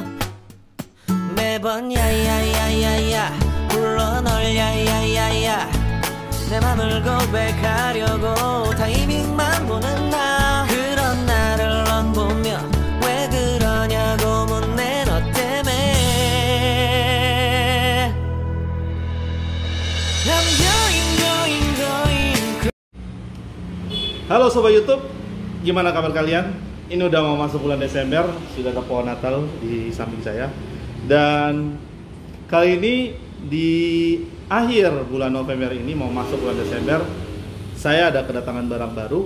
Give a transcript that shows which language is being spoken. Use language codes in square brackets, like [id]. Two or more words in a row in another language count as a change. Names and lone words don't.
[ko] 매번 야야야야야 불러 널 야야야야, 내 맘을 고백하려고 타이밍만 보는 나. 그런 나를 넌 보며 왜 그러냐고 묻네. 너 때문에 [en] I'm going. [id] Halo Sobat YouTube, gimana kabar kalian? Ini udah mau masuk bulan Desember, sudah ada pohon Natal di samping saya. Dan kali ini di akhir bulan November ini mau masuk bulan Desember, saya ada kedatangan barang baru.